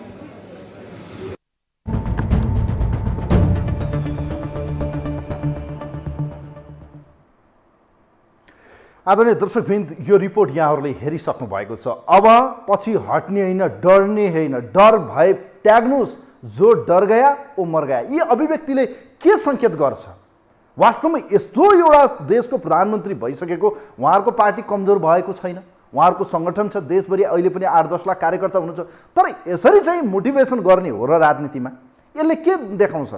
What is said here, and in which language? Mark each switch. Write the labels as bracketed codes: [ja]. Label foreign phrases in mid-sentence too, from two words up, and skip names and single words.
[ne] आदरणीय दर्शकवृन्द, यो रिपोर्ट यहाँहरूले हेरिसक्नु भएको छ। अब पछि हट्ने होइन, डर्ने होइन, डर भए त्याग्नुहोस्। [hi] जो डर गया वो मर गया। [ne] यी अभिव्यक्तिले के सङ्केत गर्छ? वास्तवमा यस्तो एउटा देशको प्रधानमन्त्री भइसकेको उहाँहरूको पार्टी कमजोर भएको छैन। उहाँहरूको सङ्गठन छ देशभरि, अहिले पनि 8-10 लाख कार्यकर्ता हुनुहुन्छ। तर यसरी चाहिँ मोटिभेसन गर्ने हो र राजनीतिमा यसले के देखाउँछ?